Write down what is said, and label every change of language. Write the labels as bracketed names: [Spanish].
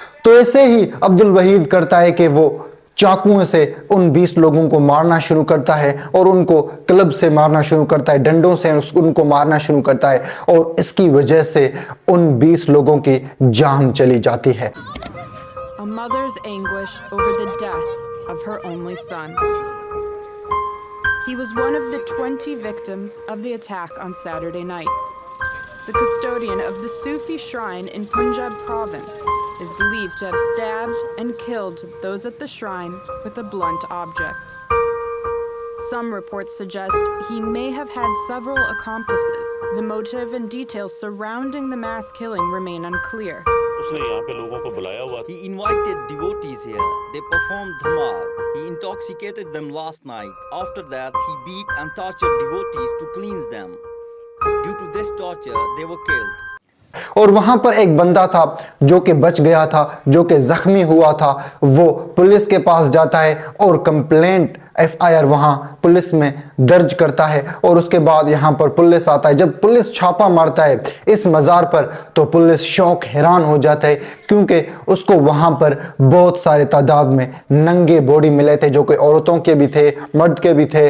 [Hindi] तो ऐसे ही अब्दुल वहीद करता है कि वो चाकुओं से उन 20 लोगों को मारना शुरू करता है और उनको क्लब से मारना शुरू करता है, डंडों से उनको मारना शुरू करता है, और इसकी वजह से उन 20 लोगों की जान चली जाती है। [English] A mother's anguish over the death of her only son. He was one of the 20 victims of the attack on Saturday night. The custodian of the Sufi shrine in Punjab province is believed to have stabbed and killed those at the shrine with a blunt object. Some reports suggest he may have had several accomplices. The motive and details surrounding the mass killing remain unclear. [Hindi] उसने यहाँ पे लोगों को बुलाया हुआ। [English] He invited devotees here. They performed dhamal. He intoxicated them last night. After that, he beat and tortured devotees to cleanse them. Due to this torture, they were killed. [Hindi] और वहां पर एक बंदा था जो कि बच गया था, जो कि जख्मी हुआ था। वो पुलिस के पास जाता है और कंप्लेंट FIR वहां पुलिस में दर्ज करता है, और उसके बाद यहां पर पुलिस आता है। जब पुलिस छापा मारता है इस मज़ार पर, तो पुलिस शौक हैरान हो जाता है, क्योंकि उसको वहां पर बहुत सारे तादाद में नंगे बॉडी मिले थे, जो कि औरतों के भी थे, मर्द के भी थे।